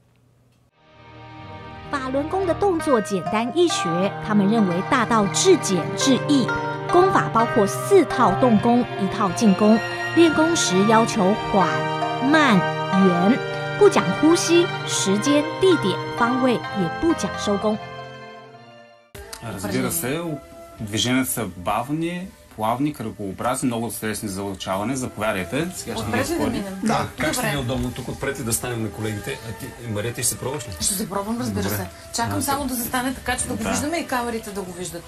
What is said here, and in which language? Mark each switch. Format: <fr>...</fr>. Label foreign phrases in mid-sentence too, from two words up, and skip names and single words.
<zh>法轮功的动作简单易学，他们认为大到至简至易。功法包括4套动功，1套静功。练功时要求缓、慢、圆，不讲呼吸、时间、地点、方位，也不讲收功。</zh> <bg>Разбира се, движенията са бавни, плавни, кръгообразни, много лесни за учаване. Заповядайте. Сега ще ги изходим. Да, как ще ни е удобно тук отпред и да станем на колегите? Мария, ти ще се пробваш ли? Ще се пробвам, разбира се. Чакам само да застане така, че да го виждаме и камерите да го виждат.</bg>